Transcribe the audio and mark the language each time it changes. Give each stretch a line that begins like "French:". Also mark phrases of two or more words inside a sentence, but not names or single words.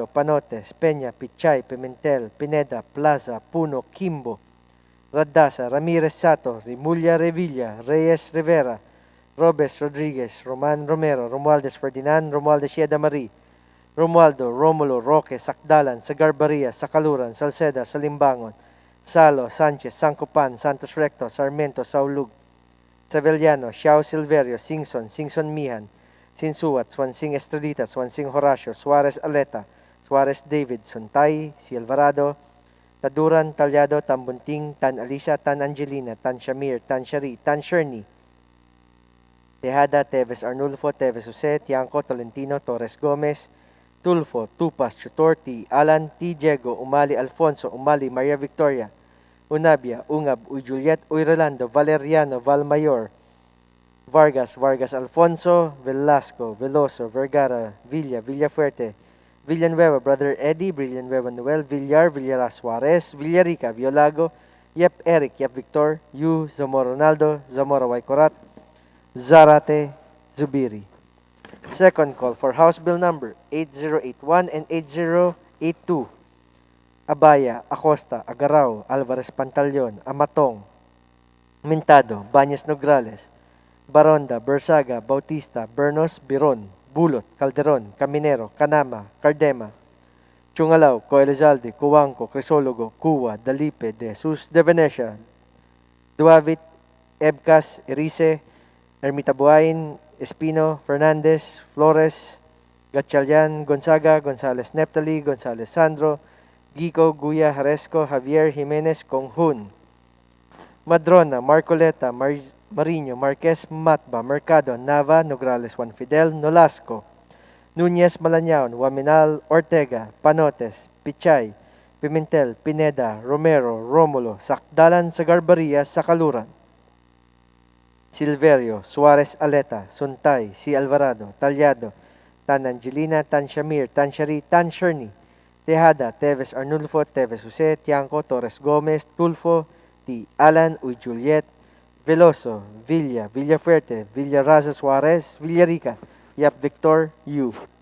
English: Panotes, Peña, Pichay, Pimentel, Pineda, Plaza, Puno, Kimbo, Radasa, Ramirez Sato, Rimulya Revilla, Reyes Rivera, Robes Rodriguez, Roman Romero, Romualdez Ferdinand, Romualdez Sieda Marie, Romualdo, Romulo, Roque, Sakdalan, Sagarbaria, Sakaluran, Salceda, Salimbangon, Salo, Sanchez, Sancopan, Santos Recto, Sarmiento, Saulug, Savellano, Xiao Silverio, Singson, Singson Mihan, Sinsuat, Swansing Estradita, Swansing Horacio, Suarez Aleta, Suarez David, Suntay, Si Alvarado, Taduran, Talyado, Tambunting, Tan Alisa, Tan Angelina, Tan Shamir, Tan Shari, Tan Sherny, Tejada, Teves Arnulfo, Teves Jose, Tiangco, Tolentino, Torres Gomez, Tulfo, Tupas, Chutorti, Alan, T. Diego, Umali Alfonso, Umali Maria Victoria, Unabia, Ungab, Uy Juliet, Uy Rolando, Valeriano, Valmayor, Vargas, Vargas Alfonso, Velasco, Veloso, Vergara, Villa, Villafuerte, Villanueva, Brother Eddie, Villanueva Noel, Villar, Villara Suarez, Villarica, Violago, Yep Eric, Yep Victor, Yu, Zamora Ronaldo, Zamora Waikorat, Zarate, Zubiri. Second call for House Bill number 8081 and 8082. Abaya, Acosta, Agaraw, Alvarez Pantaleon, Amatong, Mintado, Banyas Nograles, Baronda, Bersaga, Bautista, Bernos, Biron, Bulot, Calderon, Caminero, Canama, Cardema, Chungalaw, Coelizalde, Cuanco, Crisologo, Cuwa, Dalipe, De Jesus, De Venecia, Duavit, Ebcas, Erice, Ermita Buhain, Espino, Fernandez, Flores, Gatchalian, Gonzaga, Gonzales Neptali, Gonzales Sandro, Gico, Guya, Haresco, Javier Jimenez, Konghun, Madrona, Marcoleta, Marino, Marquez, Matba, Mercado, Nava, Nograles, Juan Fidel, Nolasco, Nunez Malañaon, Waminal, Ortega, Panotes, Pichay, Pimentel, Pineda, Romero, Romulo, Sakdalan, Sagarbaria, Sakaluran, Silverio, Suarez Aleta, Suntay, Si Alvarado, Talyado, Tan Angelina, Tan Shamir, Tan Shari, Tan Sherny, Tejada, Teves Arnulfo, Teves Jose, Tiangco, Torres Gomez, Tulfo, T. Alan, Uy Juliet, Veloso, Villa, Villafuerte, Villaraza Suarez, Villarica, Yap Victor, Yu.